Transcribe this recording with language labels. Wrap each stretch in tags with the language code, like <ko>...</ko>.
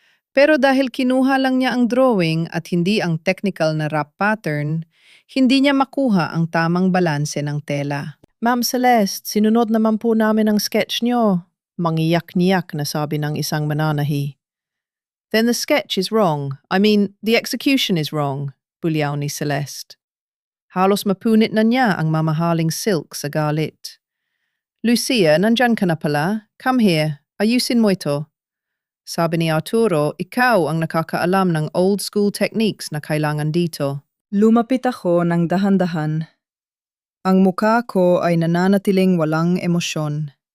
<tl>Pero dahil kinuha lang niya ang drawing at hindi ang technical na wrap pattern, hindi niya makuha ang tamang balanse ng tela. Ma'am Celeste, sinunod naman po namin ang sketch niyo. Mangiyak-niyak na sabi ng isang mananahi.</tl> <en>Then the sketch is wrong. I mean, the execution is wrong,</en> <tl>bulyaw ni Celeste. Halos mapunit na niya ang mamahaling silk sa galit. Lucia, nandyan ka na pala?</tl> <en>Come here.</en> <tl>Ayusin mo ito. Sabi ni Arturo, ikaw ang nakakaalam ng</tl> <en>old school techniques</en> <tl>na kailangan dito. Lumapit ako ng dahan-dahan. Ang mukha ko ay nananatiling walang emosyon.</tl>